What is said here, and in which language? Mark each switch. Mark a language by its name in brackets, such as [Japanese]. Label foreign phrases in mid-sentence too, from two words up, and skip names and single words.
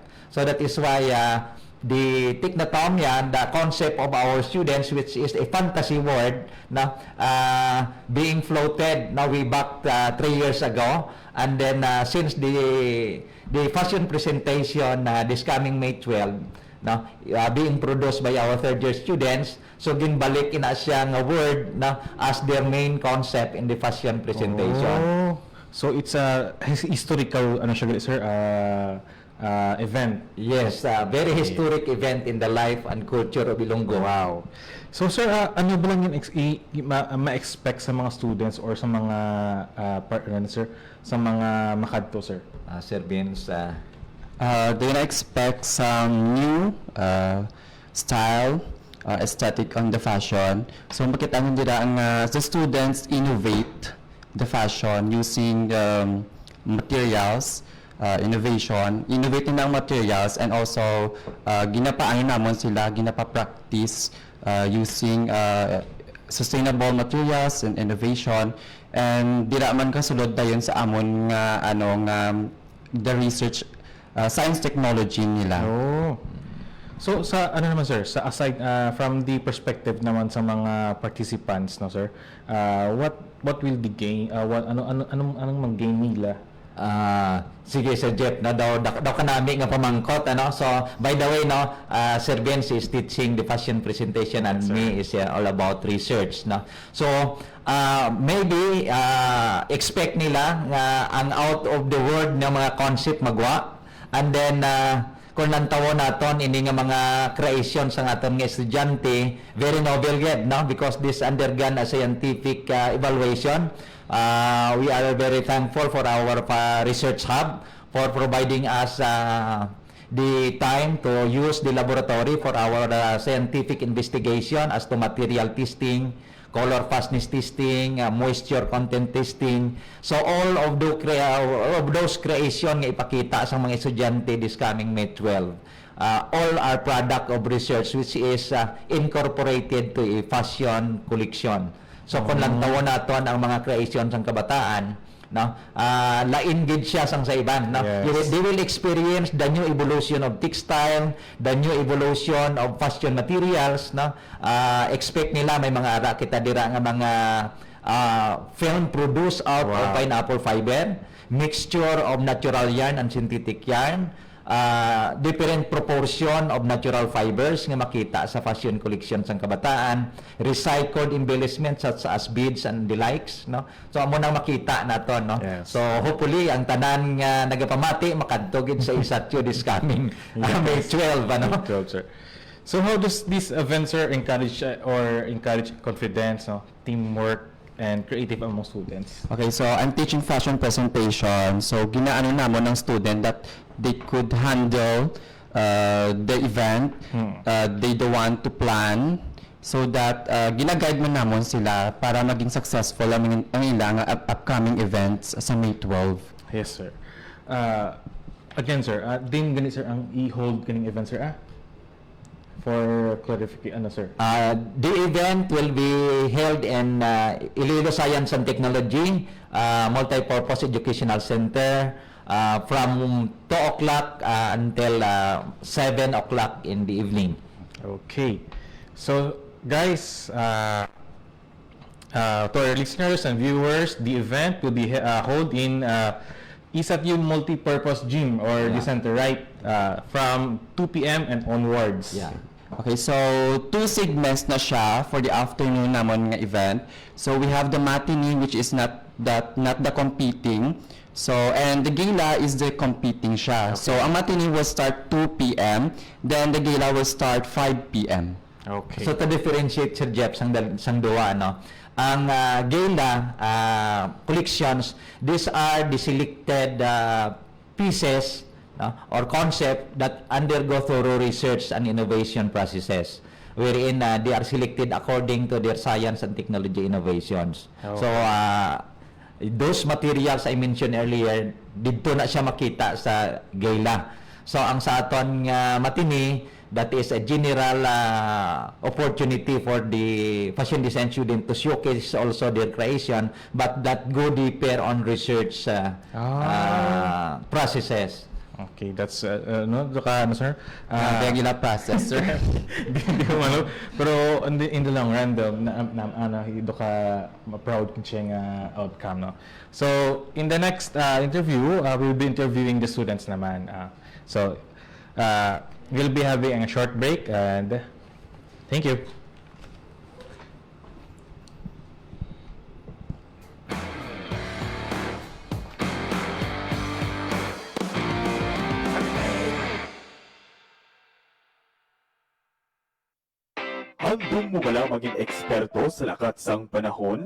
[English] So that is why the Technotomia, the concept of our students, which is a fantasy word, being floated way back 3 years ago, and then since the fashion presentation this coming May 12, being produced by our third-year students, so [Hiligaynon] ginbalik ina siya nga [English] word as their main concept in the fashion presentation. Oh, so it's a historical sir, event. Yes, very historic event in the life and culture of Ilonggo. [Hiligaynon] Wow. So sir, ano ba lang yung ma-expect sa mga students or sa mga sir, sa mga makadto, sir? Sir Vince, [English] They're gonna expect some new style, aesthetic on the fashion. So [Hiligaynon] makita nila ang [English] the students innovate the fashion using materials, innovating ng materials, and also [Hiligaynon] ginapaano namon sila, [English] ginapa-practice using sustainable materials and innovation, and [Hiligaynon] dira man kasulod dayon sa amon nga [English] the research science technology nila. [Hiligaynon] Oh. So sa naman sir, sa [English] aside from the perspective [Hiligaynon] naman sa mga participants, sir, [English] what will be gain, [Hiligaynon] anong mang-gain nila? Sige Sir Jeff, daw kanami nga pamangkot, [English] so by the way, Sir Vince is teaching the fashion presentation, and me is all about research, so maybe expect [Hiligaynon] nila nga ang [English] out of the world [Hiligaynon] na mga concept magwa, and then kung nantawon naton ini nga mga creation sa aton nga estudyante, [English] very novel yet, because this undergone a scientific evaluation. We are very thankful for our research hub for providing us the time to use the laboratory for our scientific investigation as to material testing, color fastness testing, moisture content testing. So all of those creation [Hiligaynon] nga ipakita sa mga estudyante [English] this coming May 12. All are product of research which is incorporated to a fashion collection. [Hiligaynon] So kung lang tawon naton ang mga creation sang kabataan, lain gid siya sang sa iban, [English] yes. They will experience the new evolution of textile, the new evolution of fashion materials, expect [Hiligaynon] nila may mga ara kita dira nga mga [English] film produced out of pineapple fiber, mixture of natural yarn and synthetic yarn, different proportion of natural fibers [Hiligaynon] nga makita sa [English] fashion collection [Hiligaynon] sang kabataan, [English] recycled embellishments such as beads and the likes, [Hiligaynon] so amo nang makita naton, [English] yes. [Hiligaynon] So hopefully ang tanan nga nagapamati makadtog sa ISATU [English] this coming [Hiligaynon] May 12, sir. [English] So how does this event, sir, encourage confidence, teamwork, and creative among students? Okay, so I'm teaching fashion presentation. So [Hiligaynon] ginaano namon ng [English] student that they could handle the event. They don't want to plan so that [Hiligaynon] gina-guide man namon sila para maging [English] successful [Hiligaynon] ang ilang [English] upcoming events sa May 12. [Hiligaynon] Yes, sir. Again, sir, din ganit, sir, ang i-hold kaning event, sir, [English] for clarification, [Hiligaynon] sir? [English] The event will be held in Iloilo Science and Technology Multipurpose Educational Center from 2 o'clock until 7 o'clock in the evening. Okay. So, guys, to our listeners and viewers, the event will be held in ISATU Multipurpose Gym or the center, right? From 2 p.m. and onwards. Yeah. [Hiligaynon] Okay, so 2 segments na siya [English] for the afternoon [Hiligaynon] namon nga event. [English] So we have the matinee, which is not the competing. So, and the gala is the competing siya. Okay. So ang matinee will start 2 p.m. Then the gala will start 5 p.m. Okay. So to differentiate, [Hiligaynon] Sir Jeff, sang duwa, no? [English] Ang gala collections, these are the selected pieces or concept that undergo thorough research and innovation processes, wherein they are selected according to their science and technology innovations. Oh. So those materials I mentioned earlier, [Hiligaynon] dito na siya makita sa gala. [English] So [Hiligaynon] ang sa aton [English] matinee, that is a general opportunity for the fashion design student to showcase also their creation, but that go deeper on research processes. Okay, that's no, sir. Regular process, sir. [Hiligaynon] Hindi ko malo, pero [English] in the long run though, [Hiligaynon] do ka proud kung siya nga outcome, no. [English] So in the next interview, we'll be interviewing the students naman. So we'll be having a short break, and thank you. [Hiligaynon] Handong mo bala maging eksperto sa lakat sang panahon?